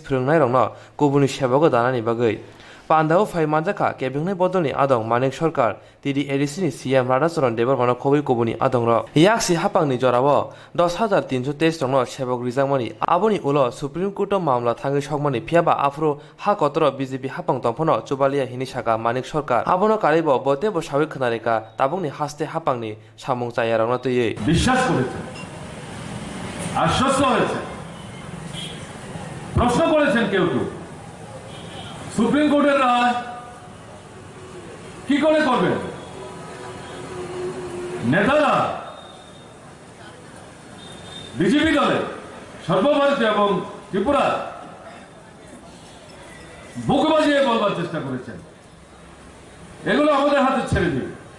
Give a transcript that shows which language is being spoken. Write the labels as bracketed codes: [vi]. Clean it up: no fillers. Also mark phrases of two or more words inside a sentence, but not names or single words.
[trp] phirngnai rongno kobuni shebogo danani bagui Pandao Fai Manjaka Kebingne Bodoni Adong Manik Sarkar Tidi Edisini CM Radacharan Debarmano Kobi Kobuni Adongro Yaksi Hapangni Jorawo 10323 rongno shebok rijangmani aboni ulo Supreme Court mamla thangi shokmani phiaba afro ha kotoro BJP hapang tongphono Chubalia hini saka Manik Sarkar abono karibo botebo sawik khnareka tabungni haste hapangni samung chayarangno tui [bn] বিশ্বাস করেছেন, আশ্বস্ত হয়েছে, প্রশ্ন করেছেন কেউ কেউ সুপ্রিম কোর্টের রায় কি করে করবেন? নেতারা বিজেপি দলে সর্বভারতীয় এবং ত্রিপুরা বুক বাজিয়ে বলবার চেষ্টা করেছেন এগুলো আমাদের হাতে ছেড়ে দিন।